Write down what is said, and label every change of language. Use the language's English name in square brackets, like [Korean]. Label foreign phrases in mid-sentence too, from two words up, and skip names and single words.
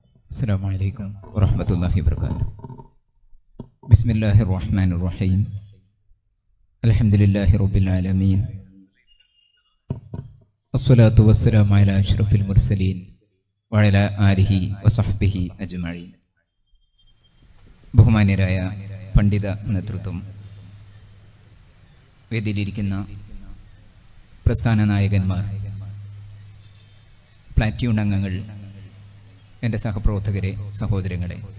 [Arabic] السلام عليكم ورحمة الله وبركاته. بسم الله الرحمن الرحيم. الحمد لله رب العالمين. الصلاة والسلام على أشرف المرسلين وعلى آله وصحبه أجمعين. [Malayalam] ബഹുമാന്യരായ പണ്ഡിത നേതൃത്വം, വേദിയിലിരിക്കുന്ന പ്രസ്ഥാന നായകന്മാർ, പ്ലാറ്റ്യൂൺ അംഗങ്ങൾ, എൻ്റെ സഹപ്രവർത്തകരെ, സഹോദരങ്ങളെ,